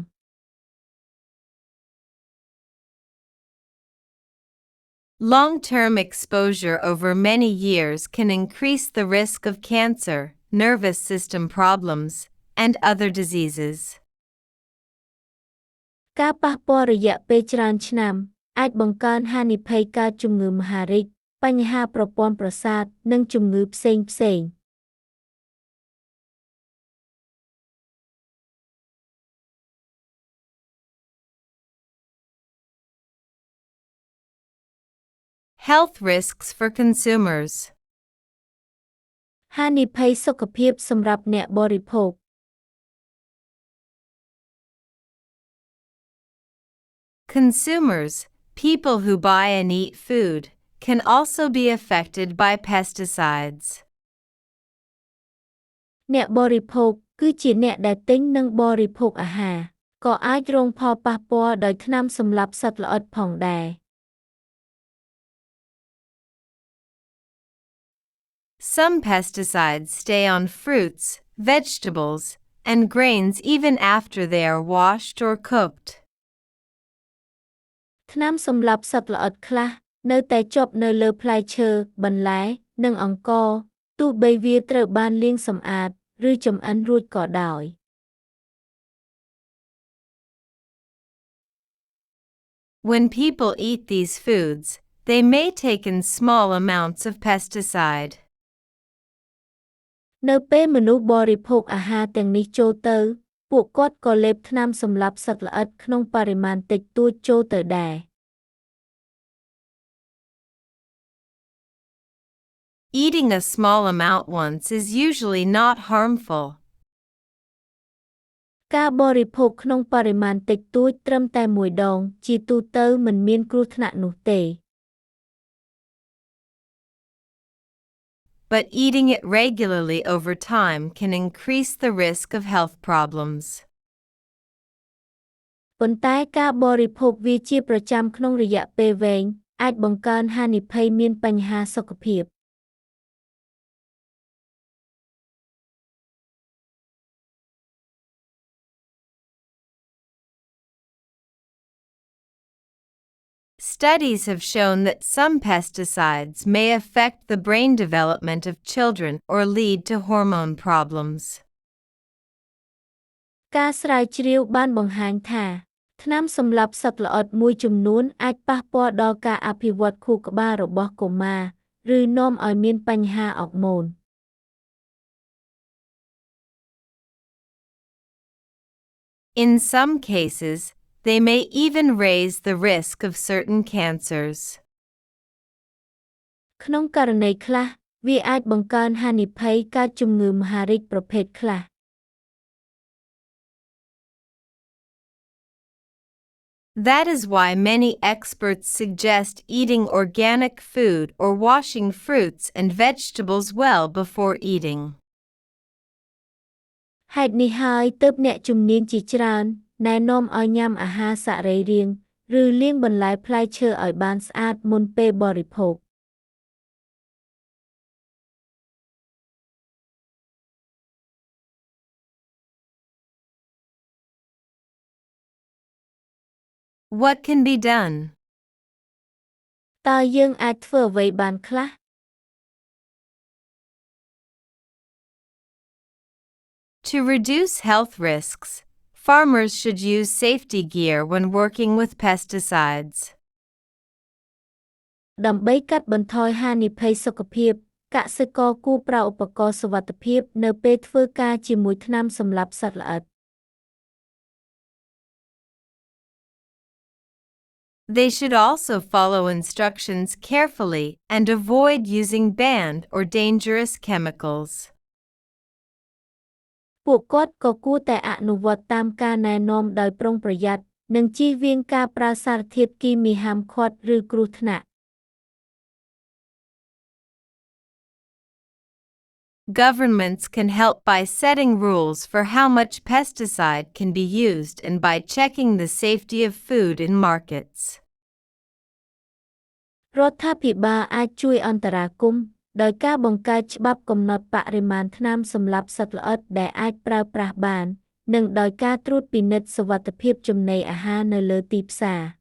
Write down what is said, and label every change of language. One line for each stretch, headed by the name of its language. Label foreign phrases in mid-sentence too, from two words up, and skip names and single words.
English: Long-term exposure over many years can increase the risk of cancer, nervous system problems, and other diseases.
Khmer: ការប៉ះពាល់រយៈពេលច្រើនឆ្នាំអាចបង្កើនហានិភ័យកើតជំងឺមហារីក បញ្ហាប្រព័ន្ធប្រសាទ និងជំងឺផ្សេងៗ
English: Health risks for consumers.
Khmer: ហានិភ័យសុខភាពសម្រាប់អ្នកបរិភោគ
English: Consumers, people who buy and eat food, can also be affected by pesticides.
Khmer: អ្នកបរិភោគគឺជាអ្នកដែលទិញនិងបរិភោគអាហារ ក៏អាចរងផលប៉ះពាល់ដោយថ្នាំសម្លាប់សត្វល្អិតផងដែរ
English: Some pesticides stay on fruits, vegetables, and grains even after they are washed or cooked.
Khmer: ថ្នាំសម្លាប់សត្វល្អិតខ្លះនៅតែជាប់នៅលើផ្លែឈើ បន្លែ និងអង្ករ ទោះបីវាត្រូវបានលាងសម្អាត ឬចម្អិនរួចក៏ដោយ
English: When people eat these foods, they may take in small amounts of pesticide.
Khmer: នៅពេលមនុស្សបរិភោគអាហារទាំងនេះចូលទៅ ពួកគាត់ក៏លេបថ្នាំសម្លាប់សត្វល្អិតក្នុងបរិមាណតិចតួចចូលទៅដែរ
English: Eating a small amount once is usually not harmful.
Khmer: ការបរិភោគក្នុងបរិមាណតិចតួចត្រឹមតែមួយដង ជាទូទៅមិនមានគ្រោះថ្នាក់នោះទេ
English: But eating it regularly over time can increase the risk of health problems.
Khmer: ប៉ុន្តែការបរិភោគវាជាប្រចាំក្នុងរយៈពេលវែង អាចបង្កើនហានិភ័យមានបញ្ហាសុខភាព
English: Studies have shown that some pesticides may affect the brain development of children or lead to hormone problems.
Khmer: ការស្រាវជ្រាវបានបង្ហាញថា ថ្នាំសម្លាប់សត្វល្អិតមួយចំនួនអាចប៉ះពាល់ដល់ការអភិវឌ្ឍខួរក្បាលរបស់កុមារ ឬនាំឲ្យមានបញ្ហាអរម៉ូន
English: In some cases, they may even raise the risk of certain cancers.
Khmer: ក្នុងករណីខ្លះ វាអាចបង្កើនហានិភ័យកើតជំងឺមហារីកប្រភេទខ្លះ
English: That is why many experts suggest eating organic food or washing fruits and vegetables well before eating.
Khmer: ហេតុនេះហើយទើបអ្នកជំនាញជាច្រើនណែនាំឲ្យញ៉ាំអាហារសរីរាង្គ ឬលាងបន្លែផ្លែឈើឲ្យបានស្អាតមុនពេលបរិភោគ
English: What can be done?
Khmer: តើយើងអាចធ្វើអ្វីបានខ្លះ
English: To reduce health risks, farmers should use safety gear when working with pesticides.
Khmer: ដើម្បីកាត់បន្ថយហានិភ័យសុខភាព កសិករគួរប្រើឧបករណ៍សុវត្ថិភាពនៅពេលធ្វើការជាមួយថ្នាំសម្លាប់សត្វល្អិត
English: They should also follow instructions carefully and avoid using banned or dangerous chemicals.
Khmer: ពួកគាត់ក៏គួរតែអនុវត្តតាមការណែនាំដោយប្រុងប្រយ័ត្ន និងជៀសវាងការប្រើសារធាតុគីមីហាមឃាត់ឬគ្រោះថ្នាក់
English: Governments can help by setting rules for how much pesticide can be used and by checking the safety of food in markets.
Khmer: រដ្ឋាភិបាលអាចជួយអន្តរាគមន៍ដោយការបង្កើតច្បាប់កំណត់បរិមាណថ្នាំសម្លាប់សត្វល្អិតដែលអាចប្រើប្រាស់បាន និងដោយការត្រួតពិនិត្យសុវត្ថិភាពចំណីអាហារនៅលើទីផ្សារ